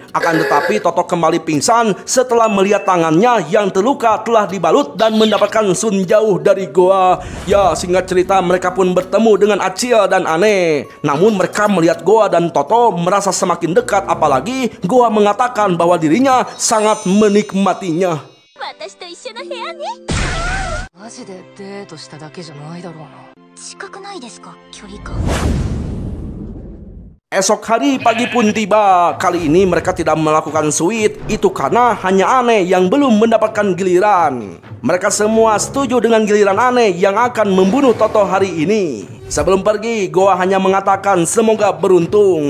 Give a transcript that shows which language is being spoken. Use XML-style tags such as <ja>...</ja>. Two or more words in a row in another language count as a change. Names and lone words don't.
<id>Akan tetapi Toto kembali pingsan setelah melihat tangannya yang terluka telah dibalut dan mendapatkan sun jauh dari Goa. Ya, singkat cerita mereka pun bertemu dengan Achiel dan Ane. Namun mereka melihat Goa dan Toto merasa semakin dekat, apalagi Goa mengatakan bahwa dirinya sangat menikmatinya.</id> <ja>私と一緒の部屋ね。マジでデートしただけじゃないだろうな。近くないですか、距離感。</ja> <id>Esok hari pagi pun tiba. Kali ini mereka tidak melakukan sweet. Itu karena hanya Ane yang belum mendapatkan giliran. Mereka semua setuju dengan giliran Ane yang akan membunuh Toto hari ini. Sebelum pergi, Goa hanya mengatakan semoga beruntung.</id>